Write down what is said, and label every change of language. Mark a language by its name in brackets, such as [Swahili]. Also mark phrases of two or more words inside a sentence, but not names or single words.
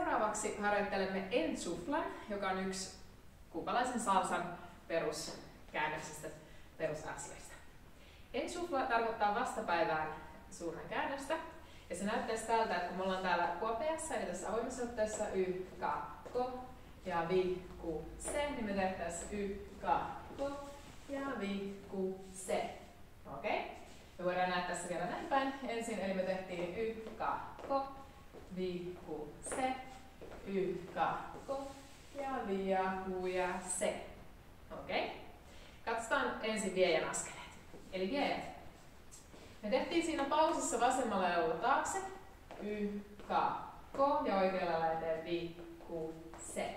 [Finnish] Seuraavaksi harjoittelemme ensuflan, joka on yksi kuubalaisen salsan peruskäännöksistä, perusasioista. Ensufla tarkoittaa vastapäivään suunnan käännöstä. Ja se näyttäisi tältä, että kun me ollaan täällä kuopeassa, eli tässä avoimessa otteessa y, ka, ko ja vi, ku, se, niin me tehtäisiin y, ka, ko ja vi, ku, se. Okei? Me voidaan näyttää tässä vielä näin päin ensin, eli me tehtiin y, ka, ko, vi, ku, se, y, ka, ko ja vi ja ku ja se. Okei? Katsotaan ensin viejän askeleet. Eli viejät. Me tehtiin siinä pausissa vasemmalla jalalla taakse, y, ka, ko ja oikealla lailla eteen vi, ku, se.